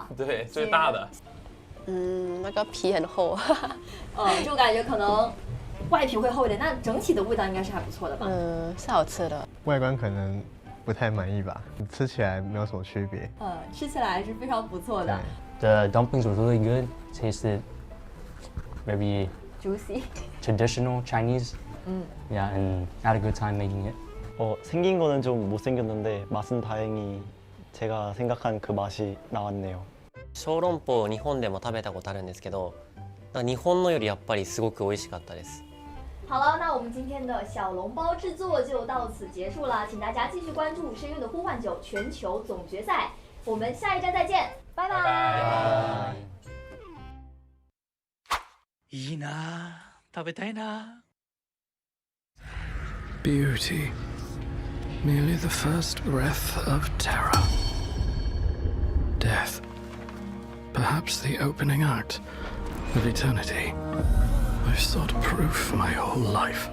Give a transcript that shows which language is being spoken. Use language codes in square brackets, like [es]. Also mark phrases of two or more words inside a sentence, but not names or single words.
[zh] 对，最大的。那个皮很厚，就感觉可能外皮会厚一点，但整体的味道应该是还不错的吧？是好吃的。外观可能不太满意吧，吃起来没有什么区别。吃起来是非常不错的。 [en] The dumplings were really good. Tasted very juicy, traditional Chinese. Yeah, and I had a good time making it. [ko] 생긴 거는 좀 못생겼는데 맛은 다행히 제가 생각한 그 맛이 나왔네요. [ja] 小籠包日本でも食べたことあるんですけど、日本のよりやっぱりすごく美味しかったです。 [zh] 好了，那我们今天的小笼包制作就到此结束了，请大家继续关注《深渊的呼唤9》全球总决赛，我们下一站再见，拜拜。 [ja] いいな、食べたいな。 [en] Beauty, merely the first breath of terror. Death, perhaps the opening act of eternity. I've sought proof my whole life.